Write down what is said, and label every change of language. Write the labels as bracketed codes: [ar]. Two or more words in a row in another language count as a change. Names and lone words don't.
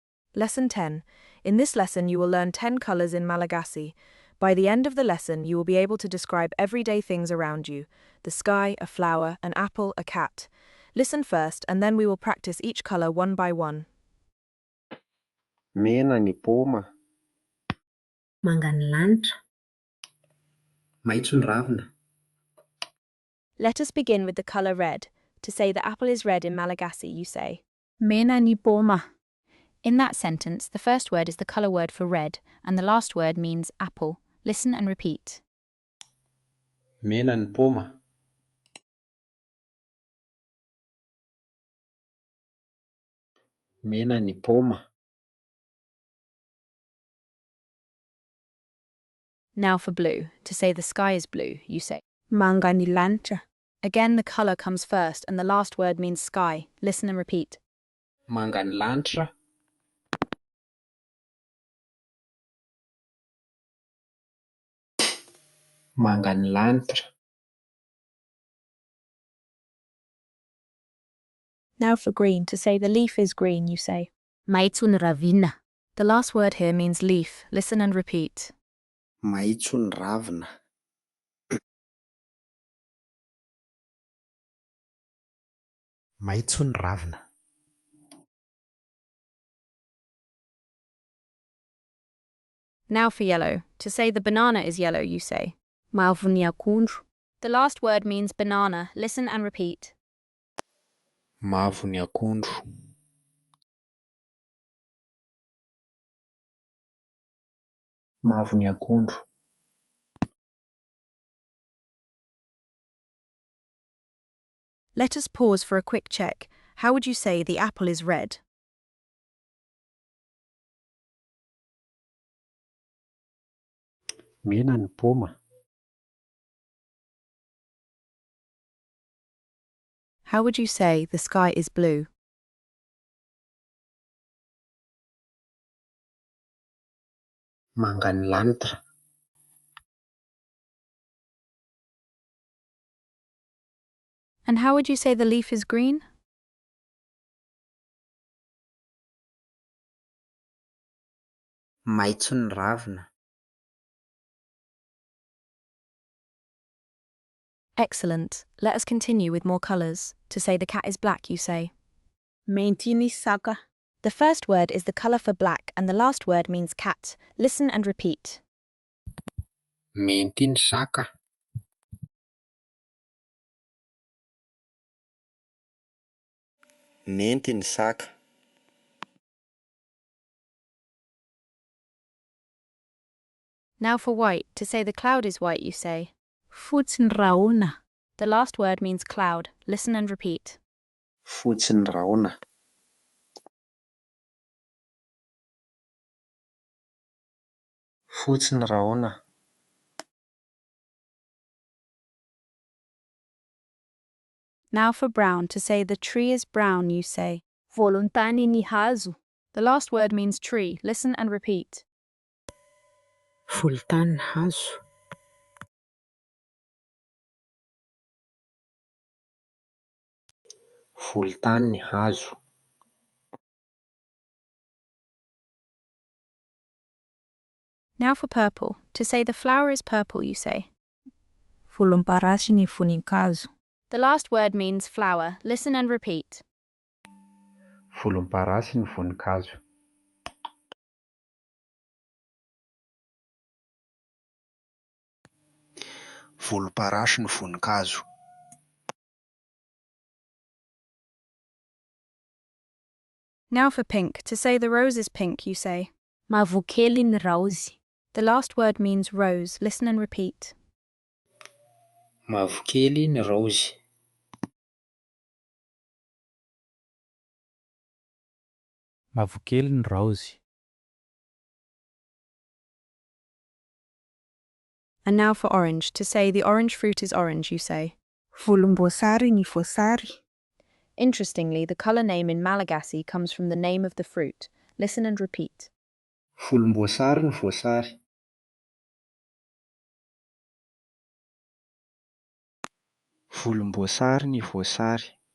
[en] Lesson 10. In this lesson, you will learn 10 colors in Malagasy. By the end of the lesson, you will be able to describe everyday things around you: the sky, a flower, an apple, a cat. Listen first, and then we will practice each color one by one. [mg] Mena ny paoma. Manga ny lanitra. Maitso ny ravina. [en] Let us begin with the color red. To say the apple is red in Malagasy, you say, [mg] Mena ny paoma. [en] In that sentence, the first word is the color word for red, and the last word means apple. Listen and repeat. [mg] Mena ny paoma. Mena ny paoma. [en] Now for blue. To say the sky is blue, you say, [mg] Manga ny lanitra. [en] Again, the color comes first, and the last word means sky. Listen and repeat. [mg] Manga ny lanitra. Manga ny lanitra. [en] Now for green. To say the leaf is green, you say, [mg] Maitso ny ravina. [en] The last word here means leaf. Listen and repeat. [mg] Maitso ny ravina. Maitso ny ravina. [en] Now for yellow. To say the banana is yellow, you say, [mg] Mavo ny akondro. [en] The last word means banana. Listen and repeat. [mg] Mavo ny akondro. Mavo ny akondro. [en] Let us pause for a quick check. How would you say the apple is red? [mg] Mena ny paoma. [en] How would you say the sky is blue? [mg] Manga ny lanitra. [en] And how would you say the leaf is green? [mg] Maitso ny ravina. [en] Excellent. Let us continue with more colors. To say the cat is black, you say, [mg] Mainty ny saka. [en] The first word is the color for black, and the last word means cat. Listen and repeat. [mg] Mainty ny saka. Mainty ny saka. [en] Now for white. To say the cloud is white, you say, [mg] Fotsy ny rahona. [en] the last word means cloud. Listen and repeat. [mg] Fotsy ny rahona. Fotsy ny rahona. [en] Now for brown. To say the tree is brown, you say, [mg] Volontany ny hazo. [en] the last word means tree. Listen and repeat. [mg] Volontany ny hazo. Volontany ny hazo. [en] Now for purple. To say the flower is purple, you say, [mg] Volomparasy ny voninkazo. [en] The last word means flower. Listen and repeat. [mg] Volomparasy ny voninkazo. Volomparasy ny voninkazo. [en] Now for pink. To say the rose is pink, you say, [mg] Mavokely ny raozy. [en] the last word means rose. Listen and repeat. [mg] Mavokely ny raozy. Mavokely ny raozy. [en] And now for orange. To say the orange fruit is orange, you say, [mg] Volomboasary ny voasary. [en] Interestingly, the color name in Malagasy comes from the name of the fruit. Listen and repeat. [mg] Volomboasary ny voasary. Volomboasary ny voasary.